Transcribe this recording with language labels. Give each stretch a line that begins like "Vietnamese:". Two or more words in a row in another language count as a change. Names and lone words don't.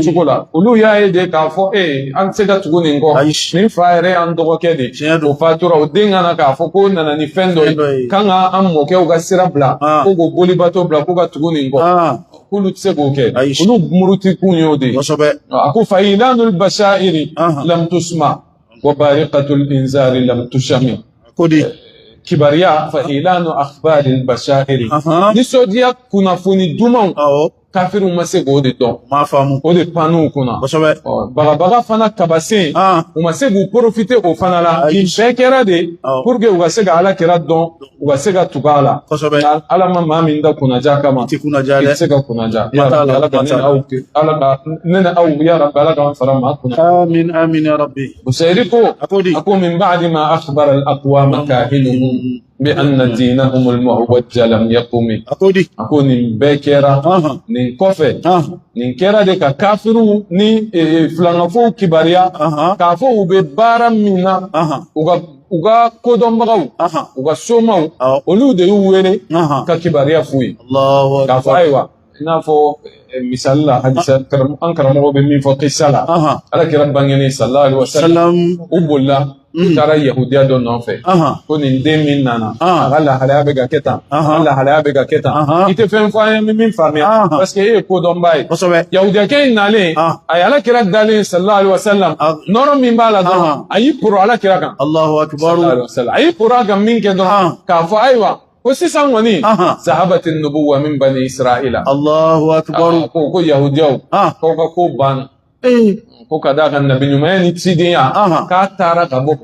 Bambara: cogo la olu y'a ye de k'a fɔ an tɛ se ka tugu nin kɔ nin fa yɛrɛ y'an dɔgɔkɛ de o fatura o den kana k'a fɔ ko nana ni fɛn dɔ ye kan ka an mɔkɛw ka sira bila ko k'o bolibato bila ko ka tugu nin kɔ k'olu tɛ se k'o kɛ olu muruti kun y'o de a ko
Arabic: فإعلان البشائر لم تسمع وبارقة الإنذار لم تشم
Bambara: kibariya
Arabic: فإعلان أخبار البشائر
Bambara: nisɔndiya kunnafoni dumanw kafiru ma se k'o de dɔn ma faamu o de pan'u kunna bagabaga fana kabasen u ma se k'u profiter o fana la bɛɛ kɛra de pour que u ka se ka ala kira dɔn u ka se ka tugu a la ala ma maa min da kunnaja kama i tɛ se ka kunnaja ala ka ne ni aw
Arabic: يا رب
Bambara: ala k'an fara maa kunna
Arabic: آمين آمين يا رب
Bambara: Busayri ko a ko
Arabic: من بعد ما أخبر الأقوام كاهنهم بأن دينهم المعوج لم يقم
Bambara: a ko nin bɛɛ kɛra nin kɔfɛ nin kɛra de ka kafiru ni filangafow kibariya k'a fɔ u bɛ baara min na u ka kodɔnbagaw u ka somaw olu de y'u wele ka kibariya f'u ye k'a fɔ ayiwa i n'a fɔ misali la hadisa an karamɔgɔ bɛ min fɔ kisa la ala kɛra bangeni
Arabic: صلى الله عليه وسلم
Bambara: u bolila u taara yahudiya dɔ nɔfɛ ko nin den min nana a ka lahalaya bɛ ka kɛ tan a ka lahalaya bɛ ka kɛ tan i tɛ fɛn fɔ an ye min faamuya
French: parce que
Bambara: e ye kodɔnba ye yahudiyakɛ in nalen a ye ala kira dalen
Arabic: صلى الله عليه وسلم
Bambara: nɔrɔ min b'a la dɔrɔn a y'i poro ala kira kan a y'i poro a kan min kɛ dɔrɔn k'a fɔ ayiwa ko sisan kɔni
Arabic: ذهبت النبوة من بني إسرائيل الله أكبر
Bambara: ko yahudiyaw ko ka ko banna ko ka da kan nabi ɲumanya ni cidenya k'a taara ka bɔ